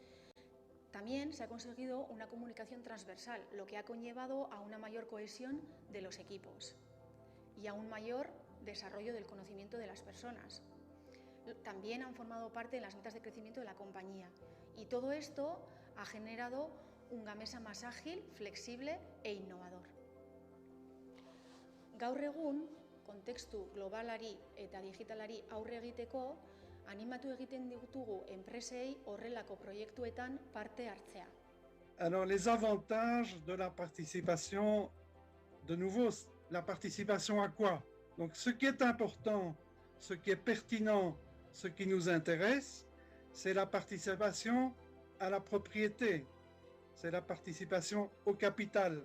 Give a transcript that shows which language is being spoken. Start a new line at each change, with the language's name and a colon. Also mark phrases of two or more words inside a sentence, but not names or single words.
Spanish: También se ha conseguido una comunicación transversal, lo que ha conllevado a una mayor cohesión de los equipos y a un mayor desarrollo del conocimiento de las personas. también han formado parte de las metas de crecimiento de la compañía. Y todo esto ha generado un Gamesa más ágil, flexible e innovador.
Basque: Gaur egun, kontekstu globalari eta digitalari aurre egiteko, animatu egiten ditugu enpresei horrelako proiektuetan parte hartzea.
French: Alors, les avantages de la participation, de nouveau, la participation à quoi? Donc, ce qui est important, ce qui est pertinent, ce qui nous intéresse, c'est la participation à la propriété, c'est la participation au capital.